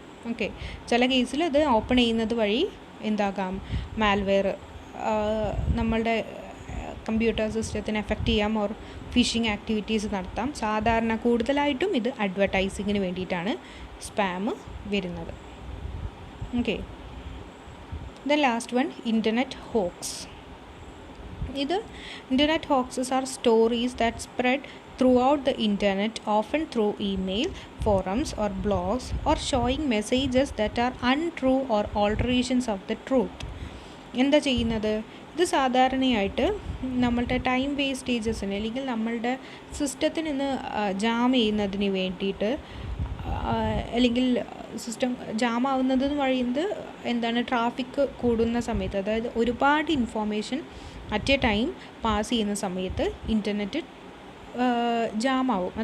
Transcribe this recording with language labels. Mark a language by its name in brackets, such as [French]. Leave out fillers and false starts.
[Malayalam] Okay, ചില കേസിൽ അത് ഓപ്പൺ ചെയ്യുന്നത് വഴി എന്താകാം, മാൽവെയർ നമ്മളുടെ കമ്പ്യൂട്ടർ സിസ്റ്റത്തിനെ എഫക്റ്റ് ചെയ്യാം, ഓർ ഫിഷിംഗ് ആക്ടിവിറ്റീസ് നടത്താം. സാധാരണ കൂടുതലായിട്ടും ഇത് അഡ്വർടൈസിങ്ങിന് വേണ്ടിയിട്ടാണ് സ്പാം വരുന്നത്. Okay, then last one, internet hoax. [English] ഇത് internet hoaxes are stories that spread throughout the internet, often through email, forums or blogs, or showing messages that are untrue or alterations of the truth. [Malayalam] എന്താ ചെയ്യുന്നത്? ഇത് സാധാരണയായിട്ട് നമ്മളുടെ time വേസ്റ്റേജസിന് അല്ലെങ്കിൽ നമ്മളുടെ സിസ്റ്റത്തിൽ നിന്ന് ജാം ചെയ്യുന്നതിന് വേണ്ടിയിട്ട്, അല്ലെങ്കിൽ സിസ്റ്റം ജാം ആവുന്നത് വഴിയുന്നത് എന്താണ്, ട്രാഫിക് കൂടുന്ന സമയത്ത്, അതായത് ഒരുപാട് information [English] at a time [Malayalam] pass ചെയ്യുന്ന സമയത്ത് ഇൻ്റർനെറ്റ് ജാമാവും.